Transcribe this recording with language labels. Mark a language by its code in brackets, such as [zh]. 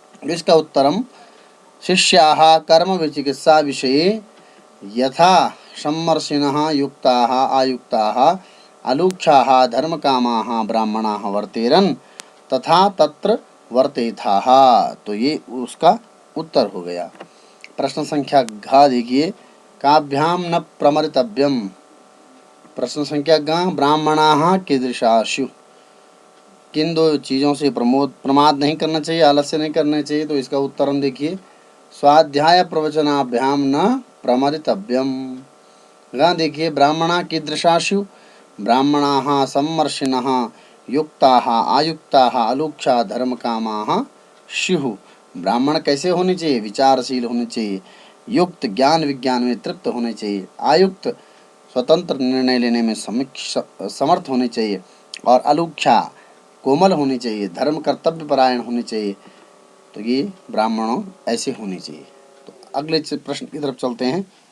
[hi] इसका [sa] उत्तरम शिष्याः कर्म विचिकित्सा विषये यथा सम्मर्षिणः युक्ताः आयुक्ताः अलूक्षाः धर्मकामाः ब्राह्मणाः वर्तेरन् तथा तत्र वर्तेथाः। [hi] तो ये उसका उत्तर हो गया। प्रश्न संख्या घ देखिए, [sa] काभ्याम न प्रमर्तव्यम। [hi] प्रश्न संख्या ग, [sa] ब्राह्मणाः कीदृशाशु। [hi] किन 2 चीज़ों से प्रमाद नहीं करना चाहिए, आलस्य नहीं करना चाहिए। तो इसका उत्तर हम देखिए, [sa] स्वाध्याय प्रवचनाभ्याम न प्रमर्तव्यम। [hi] ग देखिए, [sa] ब्राह्मणा कीदृशाशु, ब्राह्मणाः सम्मर्षिणः युक्ताः आयुक्ताः अलूक्षा धर्मकामाः स्युः। [hi] ब्राह्मण कैसे होने चाहिए, विचारशील होने चाहिए, युक्त ज्ञान विज्ञान में तृप्त होने चाहिए, आयुक्त स्वतंत्र निर्णय लेने में समर्थ होने चाहिए, और अलूक्षा कोमल होनी चाहिए, धर्म कर्तव्य परायण होने चाहिए। तो ये ब्राह्मणों ऐसे होने चाहिए। तो अगले प्रश्न की तरफ चलते हैं।